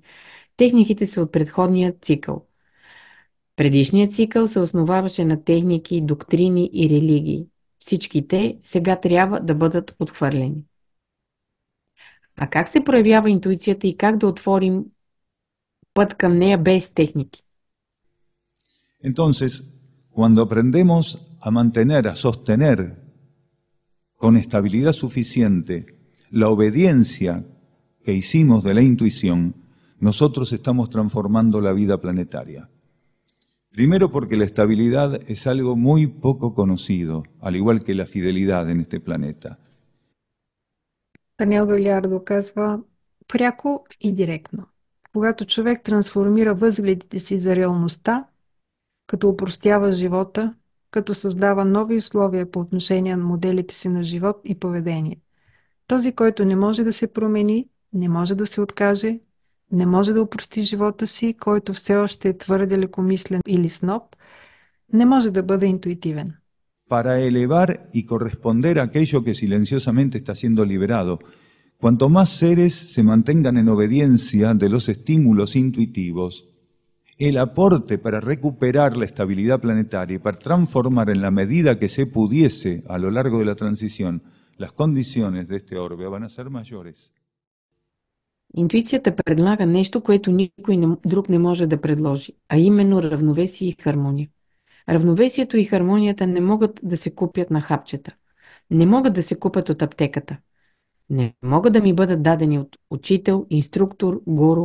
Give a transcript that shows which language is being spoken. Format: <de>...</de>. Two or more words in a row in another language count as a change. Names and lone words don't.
<bg>Техниките са от предходния цикъл. Предишният цикъл се основаваше на техники, доктрини и религии. Всички те сега трябва да бъдат отхвърлени. А как се проявява интуицията и как да отворим път към нея без техники?</bg> <es>Entonces, cuando aprendemos a mantener, a sostener con estabilidad suficiente la obediencia que hicimos de la intuición, nosotros estamos transformando la vida planetaria. Primero porque la estabilidad es algo muy poco conocido, al igual que la fidelidad en este planeta.</es> <bg>Даниел Галиардо казва пряко и директно. Когато човек трансформира възгледите си за реалността, като упростява живота, като създава нови условия по отношение на моделите си на живот и поведение. Този, който не може да се промени, не може да се откаже, не може да упрости живота си, който все още е твърде лекомислен или сноб, не може да бъде интуитивен.</bg> <es>Para elevar y corresponder a aquello que silenciosamente está siendo liberado, cuanto más seres se mantengan en obediencia de los estímulos intuitivos, el aporte para recuperar la estabilidad planetaria y para transformar en la medida que se pudiese a lo largo de la transición las condiciones de este orbe van a ser mayores.</es> <bg>Интуицията предлага нещо, което никой друг не може да предложи, а именно равновесие и хармония. Равновесието и хармонията не могат да се купят на хапчета. Не могат да се купят от аптеката. Не могат да ми бъдат дадени от учител, инструктор, гуру.</bg>